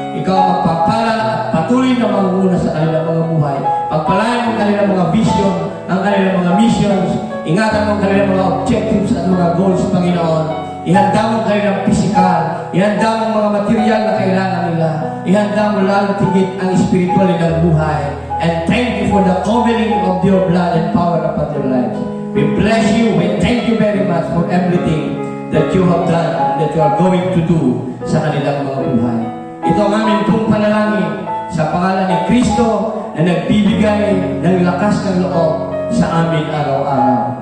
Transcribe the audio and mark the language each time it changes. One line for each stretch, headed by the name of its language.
Filipino: Ikaw ang magpapala at patuloy na manguna sa kanilang mga buhay. Pagpalayan mo ang kanilang mga vision, ang kanilang mga missions. Ingatan mo ang kanilang mga objectives at mga goals, Panginoon. Ihanda mo ang kanilang physical. Ihanda mo ang mga material na kailangan nila. Ihanda mo lalo tigit ang spiritual nilang buhay.
English: And thank you for the covering of your blood and power upon their lives. We bless you. We thank you very much for everything that you have done and that you are going to do
Filipino: sa kanilang mga buhay. Ito ang aming pong panalangin sa pangalan ni Kristo na nagbibigay ng lakas ng loob sa amin araw-araw.